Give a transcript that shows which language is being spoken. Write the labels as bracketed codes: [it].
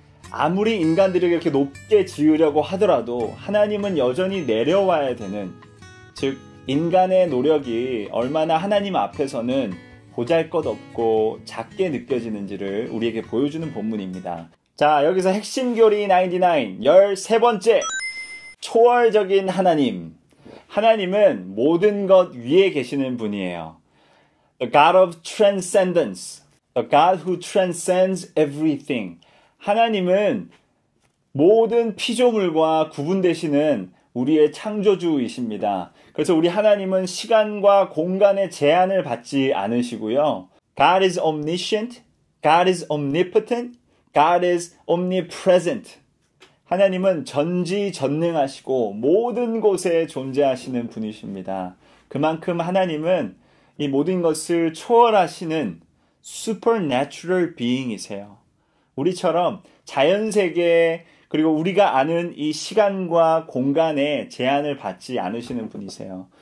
[ko] 아무리 인간들이 이렇게 높게 지으려고 하더라도 하나님은 여전히 내려와야 되는, 즉 인간의 노력이 얼마나 하나님 앞에서는 보잘것없고 작게 느껴지는지를 우리에게 보여주는 본문입니다. 자, 여기서 핵심 교리 99, 13번째, 초월적인 하나님. 하나님은 모든 것 위에 계시는 분이에요. [en] The God of transcendence. The God who transcends everything. [ko] 하나님은 모든 피조물과 구분되시는 우리의 창조주이십니다. 그래서 우리 하나님은 시간과 공간의 제한을 받지 않으시고요. [en] God is omniscient, God is omnipotent, God is omnipresent. [ko] 하나님은 전지전능하시고 모든 곳에 존재하시는 분이십니다. 그만큼 하나님은 이 모든 것을 초월하시는 [en] supernatural being [ko] 이세요. 우리처럼 자연세계 그리고 우리가 아는 이 시간과 공간에 제한을 받지 않으시는 분이세요.